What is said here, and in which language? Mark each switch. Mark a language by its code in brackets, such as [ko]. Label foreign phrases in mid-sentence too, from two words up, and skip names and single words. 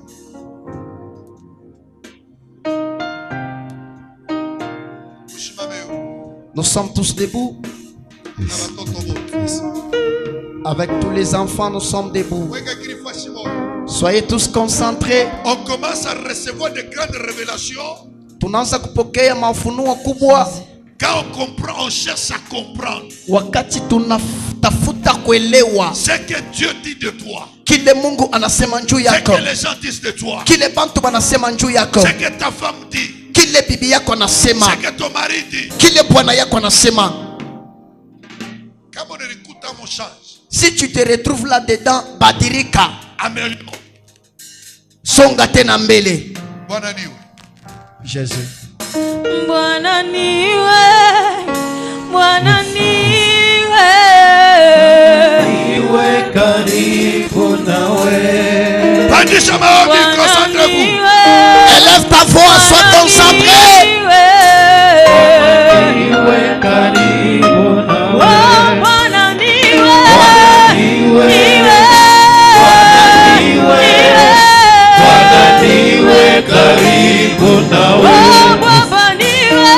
[fr] Nous sommes tous debout. Avec tous les enfants, nous sommes debout. Soyez tous concentrés. On commence à recevoir de grandes révélations. [sw] Tunaanza kupokea mafunuo kubwa. [fr] Quand on comprend, on cherche à comprendre. [sw] Wakati tunatafuta kuelewa [fr] ce que Dieu dit de toi. [sw] Kile Mungu anasema juu yako. [fr] Ce que les gens disent de toi. [sw] Kile bantu banasema juu yako. [fr] Ce que ta femme dit. [sw] Kile bibi yako anasema. [fr] Ce que ton mari dit. [sw] Kile bwana yako anasema. [fr] Quand on écoute, on change. Si tu te retrouves là-dedans, badirika. Améliore. [sw] Songa tena mbele. Bwana niwe. Jésus. Bwana niwe. Bwana niwe. Niwe karibu nawe. Pandisha maombi, [fr] concentrez-vous. Élève ta voix, sois concentré. [sw] Niwe karibu nawe. Bwana niwe. Niwe. Bwana niwe karibu nawe. Baba niwe.